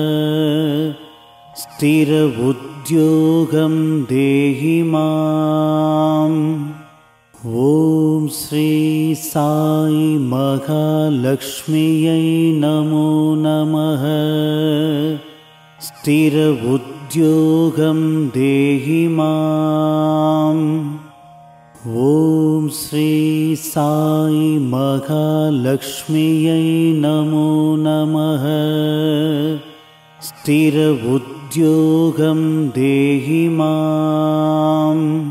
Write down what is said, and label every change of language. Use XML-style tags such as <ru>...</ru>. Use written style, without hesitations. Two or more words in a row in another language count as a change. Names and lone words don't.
<sa>स्थिर उद्योगं देहि माम्. ॐ श्री साई महालक्ष्म्यै नमो नमः. स्थिर उद्योगं स्थिरबुद्ध्योगं देहि माम्। ॐ श्री साई महालक्ष्म्यै नमो नमः। स्थिरबुद्ध्योगं देहि माम्।</sa>